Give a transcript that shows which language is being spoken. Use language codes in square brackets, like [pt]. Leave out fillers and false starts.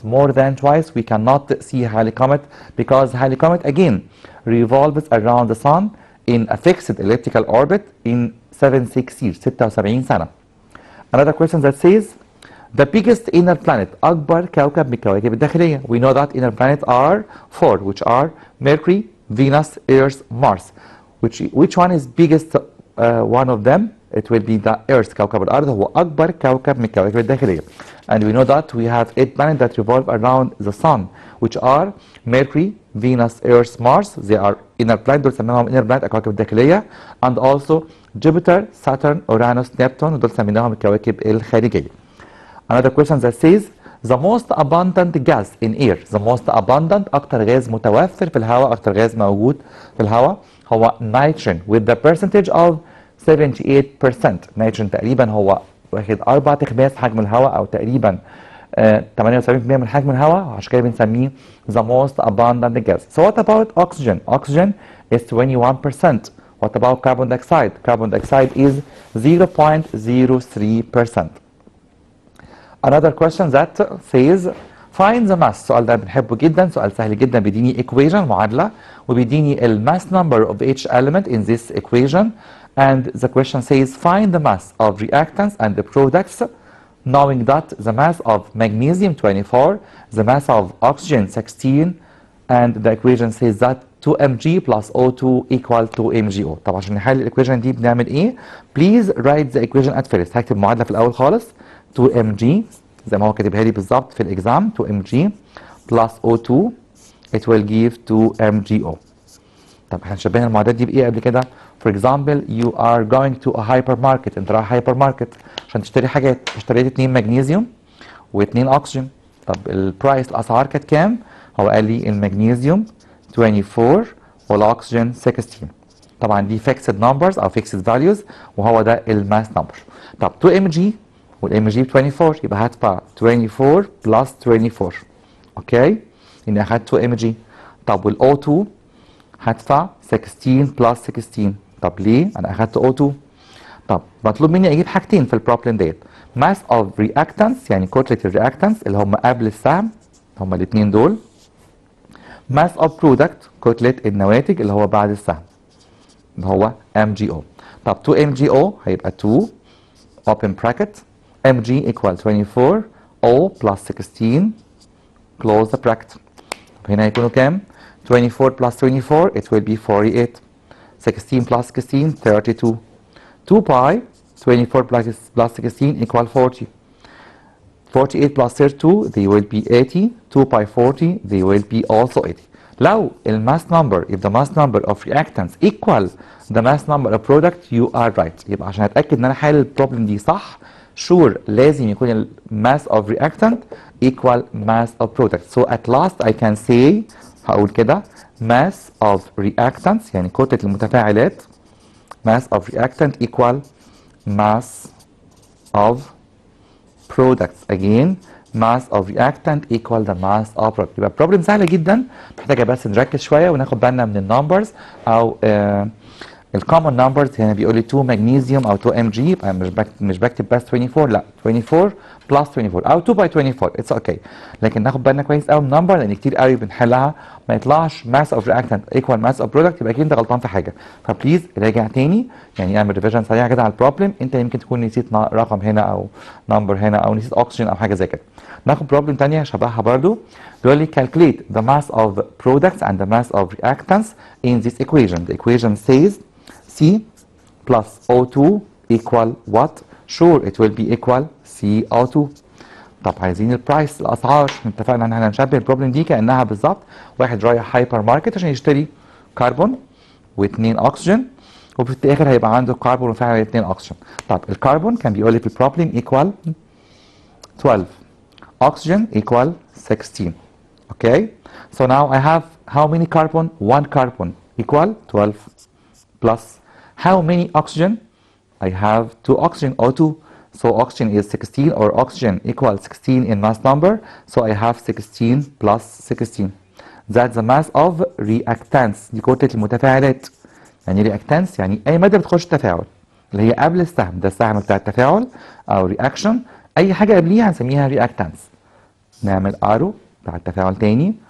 [en] More than twice we cannot see Halley comet because Halley comet again revolves around the sun in a fixed elliptical orbit in 76 years 76 سنة. Another question that says the biggest inner planet، [ar] أكبر كوكب من الكواكب الداخلية. [en] We know that inner planets are 4 which are Mercury, Venus, Earth, Mars. Which one is biggest one of them? It will be the Earth. [ar] كوكب الأرض هو أكبر كوكب من الكواكب الداخلية. [en] And we know that we have 8 planets that revolve around the sun which are Mercury, Venus, Earth, Mars. They are inner planets، [ar] دول سميناهم [en] inner planet [ar] الكواكب الداخلية. [en] And also Jupiter, Saturn, Uranus, Neptune، [ar] دول سميناهم الكواكب الخارجية. [en] Another question that says the most abundant gas in air. The most abundant، [ar] أكتر غاز متوفر في الهواء، أكتر غاز موجود في الهواء هو [en] nitrogen with the percentage of 78%. [ar] نيتروجين تقريبا هو واخد 4 أخماس حجم الهواء، او تقريبا 78% من حجم الهواء، عشان كده بنسميه [en] the most abundant gas. So what about oxygen? Oxygen is 21%. What about carbon dioxide? Carbon dioxide is 0.03%. Another question that says find the mass. [ar] السؤال ده بنحبه جدا، سؤال سهل جدا، بيديني equation معادلة، وبيديني ال [en] mass number of each element in this equation. And the question says find the mass of reactants and the products, knowing that the mass of magnesium 24, the mass of oxygen 16, and the equation says that 2mg plus O2 equal to mgO. [ar] طب عشان نحل الايكويشن دي بنعمل ايه؟ [en] Please write the equation at first. [ar] هكتب المعادلة في الأول خالص. 2mg زي ما هو كاتبها لي بالظبط في الإكزام، [en] 2mg plus O2 it will give 2mgO. [ar] طب هنشبه المعادلات دي بإيه قبل كده؟ [en] For example, you are going to a hypermarket. [ar] انت رايح هايبر ماركت عشان تشتري حاجات. اشتريت 2 مغنيسيوم و2 اكسجين. طب البرايس، الاسعار كانت كام؟ هو قال لي المغنيسيوم 24 والاكسجين 16. طبعا دي فيكسد نمبرز او فيكسد فاليوز، وهو ده الماس نمبر. طب 2 ام جي والام جي ب 24، يبقى هدفع 24 بلس 24. اوكي؟ اني اخدت 2 ام جي. طب والاو 2 هدفع 16 بلس 16. طب ليه؟ انا اخدت O2. طب مطلوب مني اجيب حاجتين في البروبلم ديت. [en] mass of reactants [ar] يعني كتلة الرياكتانس اللي هم قبل السهم، هم الاثنين دول. [en] mass of product [ar] كتلة النواتج اللي هو بعد السهم اللي هو MgO. [en] طب 2 MgO هيبقى 2 open bracket Mg equal 24 O plus 16 close the bracket. [ar] هنا هيكونوا كام؟ [en] 24 plus 24 it will be 48. 16 plus 16 32. 2 pi 24 plus 16 equal 40. 48 plus 32 they will be 80. 2 pi 40 they will be also 80. لو mass number if the mass number of reactants equal the mass number of product you are right. [ar] يبقى عشان اتاكد ان انا حل البروبلم دي صح sure لازم يكون [en] mass of reactant equal mass of product. So at last I can say [ar] هقول كده [en] mass of reactants [ar] يعني كتلة المتفاعلات [en] mass of reactant equal mass of products. Again mass of reactant equal the mass of product. [ar] يبقى problem سهلة جدا، محتاجة بس نركز شوية وناخد بالنا من النمبرز أو الكومن نمبرز. هنا بيقول لي 2 مغنيسيوم او 2 Mg يبقى مش بكتب بس 24 لا 24 بلس 24 او 2 باي 24 اتس اوكي. لكن ناخد بالنا كويس قوي من النمبر لان كتير قوي بنحلها ما يطلعش ماس اوف رياكتنت ايكوال ماس اوف برودكت، يبقى اكيد انت غلطان في حاجه. فبليز راجع تاني يعني اعمل ريفيجن سريع كده على البروبلم. انت يمكن تكون نسيت رقم هنا او نمبر هنا او نسيت اوكسجين او حاجه زي كده. ناخد بروبلم ثانيه شبهها برضو. بيقول لي [en] calculate the mass of products and the mass of reactants in this equation. The equation says C plus O2 equal what? Sure it will be equal CO2. [ar] طب عايزين البرايس الاسعار. اتفقنا ان احنا هنشبه البروبلم دي كانها بالظبط واحد رايح هايبر ماركت عشان يشتري كربون واثنين اكسجين وفي الاخر هيبقى عنده كربون وفعلا اثنين اكسجين. طب الكربون كان بيقول لي في البروبلم ايكوال 12 [en] oxygen equal 16. Okay, so now I have how many carbon? One carbon equal 12 plus how many oxygen? I have two oxygen O2. So oxygen is 16 or oxygen equals 16 in mass number. So I have 16 plus 16. That's the mass of reactants. [ar] دي كتلة المتفاعلات. يعني reactants يعني أي مادة بتخش تفاعل اللي هي قبل السهم، ده السهم بتاع التفاعل أو reaction. أي حاجة قبليها هنسميها reactants. نعمل arrow بتاع التفاعل تاني.